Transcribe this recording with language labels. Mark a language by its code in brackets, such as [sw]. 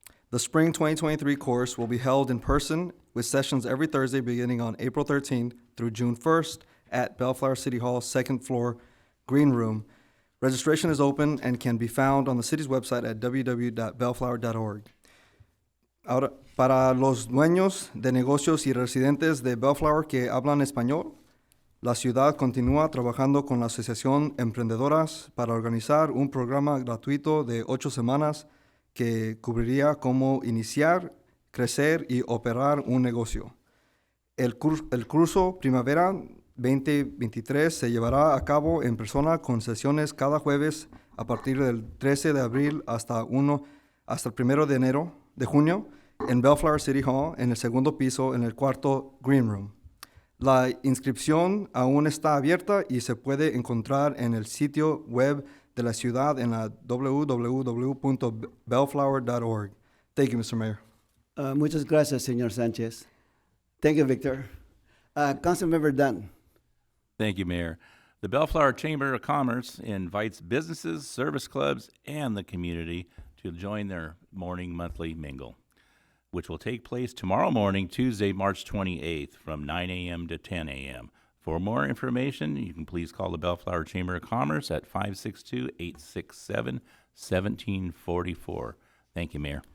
[en] The spring 2023 course will be held in person with sessions every Thursday beginning on April 13th through June 1st at Bellflower City Hall, second floor, green room. Registration is open and can be found on the city's website at www.bellflower.org. [es] Ahora, para los dueños de negocios y residentes de Bellflower que hablan español, la ciudad continúa trabajando con la Asociación Emprendedoras para organizar un programa gratuito de 8 semanas que cubriría cómo iniciar, crecer y operar un negocio. El curso Primavera 2023 se llevará a cabo en persona con sesiones cada jueves a partir del 13 de abril hasta el 1 de junio en Bellflower City Hall, en el segundo piso, en el cuarto Green Room. La inscripción aún está abierta y se puede encontrar en el sitio web de la ciudad en la www.bellflower.org. [en] Thank you, Mr. Mayor. [es] Muchas gracias, señor Sánchez. [en] Thank you, Victor. Councilmember Dunn. Thank you, Mayor. The Bellflower Chamber of Commerce invites businesses, service clubs, and the community to join their morning monthly mingle, which will take place tomorrow morning, Tuesday, March 28th, from 9 a.m. to 10 a.m. For more information, you can please call the Bellflower Chamber of Commerce at 562-867-1744. Thank you, Mayor.